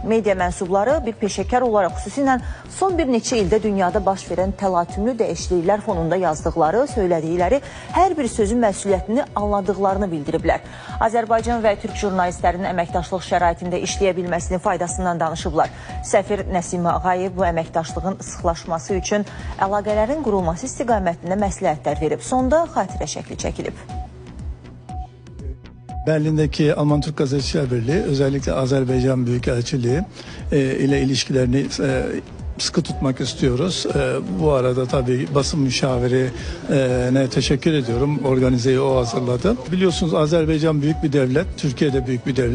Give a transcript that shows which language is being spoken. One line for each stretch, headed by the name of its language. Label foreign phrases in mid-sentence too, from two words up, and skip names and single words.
Azerbaijani: Media mənsubları bir peşəkar olaraq xüsusilə son bir neçə ildə dünyada baş verən təlatümlü dəyişikliklər fonunda yazdıqları, söylədikləri hər bir sözün məsuliyyətini anladıqlarını bildiriblər. Azərbaycan və Türk jurnalistlərinin əməkdaşlıq şəraitində işləyə bilməsinin faydasından danışıblar. Səfir Nəsimi Ağayev bu əməkdaşlığın sıxlaşması üçün əlaqələrin qurulması istiqamətində məsləhətlər verib. Sonda xatirə şəkli çəkilib.
Turkish: Berlin'deki Alman-Türk Gazeteciler Birliği özellikle Azerbaycan Büyükelçiliği ile ilişkilerini sıkı tutmak istiyoruz. Bu arada tabii basın müşavirine teşekkür ediyorum. Organizeyi o hazırladı. Biliyorsunuz Azerbaycan büyük bir devlet, Türkiye de büyük bir devlet.